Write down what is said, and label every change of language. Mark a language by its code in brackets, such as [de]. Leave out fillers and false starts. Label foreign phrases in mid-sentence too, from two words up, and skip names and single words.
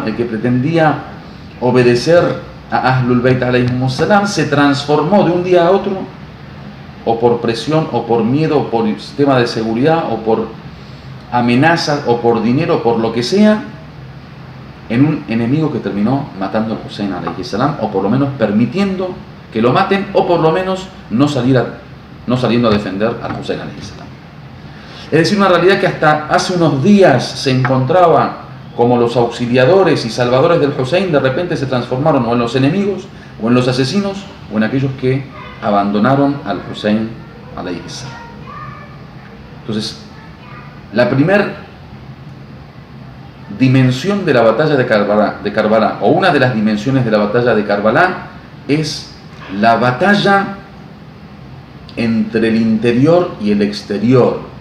[es] el que pretendía obedecer a [ar] أهل البيت عليهم السلام, [es] se transformó de un día a otro, o por presión, o por miedo, o por sistema de seguridad, o por amenazas, o por dinero, o por lo que sea, en un enemigo que terminó matando al Hussein [ar] عليه السلام, [es] o por lo menos permitiendo que lo maten, o por lo menos no saliendo a defender al Hussein [ar] عليه السلام. [es] Es decir, una realidad que hasta hace unos días se encontraba como los auxiliadores y salvadores del Hussein, de repente se transformaron o en los enemigos, o en los asesinos, o en aquellos que abandonaron al Hussein [ar] عليه السلام. [es] Entonces, la primera dimensión de la batalla de Karbala, o una de las dimensiones de la batalla de Karbala, es la batalla entre el interior y el exterior,